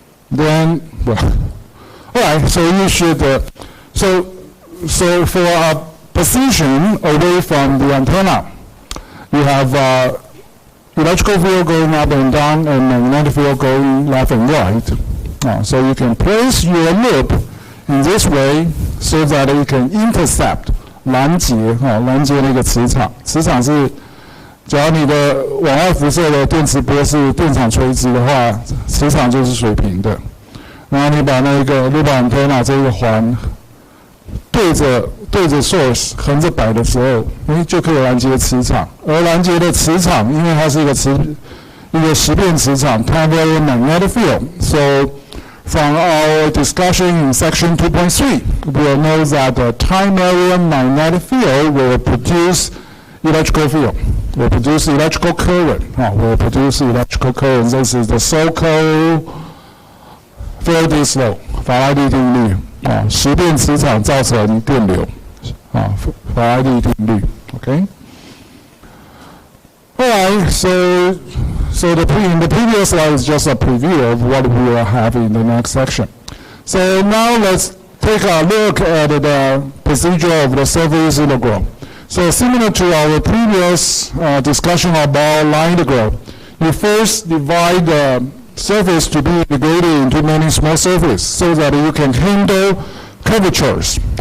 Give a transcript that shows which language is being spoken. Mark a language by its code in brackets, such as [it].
[en] Then, well, all right, so you should, so for a position away from the antenna, you have electrical field going up and down and magnetic field going left and right. So you can place your loop in this way so that you can intercept [zh] 拦截那个磁场，磁场是只要你的往外辐射的电磁波是电场垂直的话，磁场就是水平的。然后你把那个路板antenna这个环对着 source 横着摆的时候，就可以拦截磁场。而拦截的磁场，因为它是一个时变磁场 [en] time varying magnetic field. So from our discussion in section 2.3, we'll know that the time varying magnetic field will produce electrical field, will produce electrical current, will produce electrical current. This is the so-called Faraday's law, [zh] 法拉第定律。时变磁场造成电流，法拉第定律。 [en] Okay. All right. So in the previous slide is just a preview of what we will have in the next section. So now let's take a look at the procedure of the surface integral. So similar to our previous discussion about line integral, you first divide the surface to be integrated into many small surfaces so that you can handle curvatures.